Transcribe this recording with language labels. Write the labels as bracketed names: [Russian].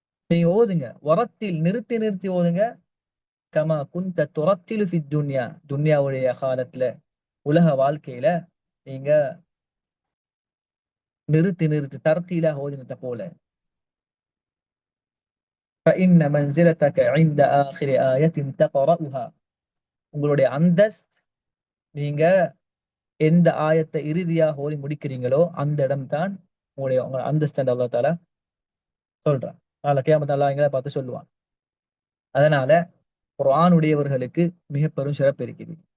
[Tamil] நீங்க ஓதுங்க, வரத்தில் நிறுத்தி நிறுத்தி ஓதுங்க, கமா குன்த துரத்திலு ஃபித் துன்யா, துன்யாவுடைய காலத்துல உலக வாழ்க்கையில நீங்க நிறுத்தி நிறுத்தி தர்தீலாக ஓதினத போல. [Arabic] فإن منزلتك عند آخر آية تقرأها. [Tamil] உங்களுடைய அந்தஸ்த் நீங்க எந்த ஆயத்தை இறுதியாக ஓதி முடிக்கிறீங்களோ அந்த இடம் தான் உங்களுடைய அந்தஸ்து என்று அல்லாஹ் தஆலா சொல்றான். நாளை கியாமத் அல்லாஹ் எங்களை பார்த்து சொல்லுவான். அதனால குர்ஆன் உடையவர்களுக்கு மிக பெரும் சிறப்பு இருக்குது.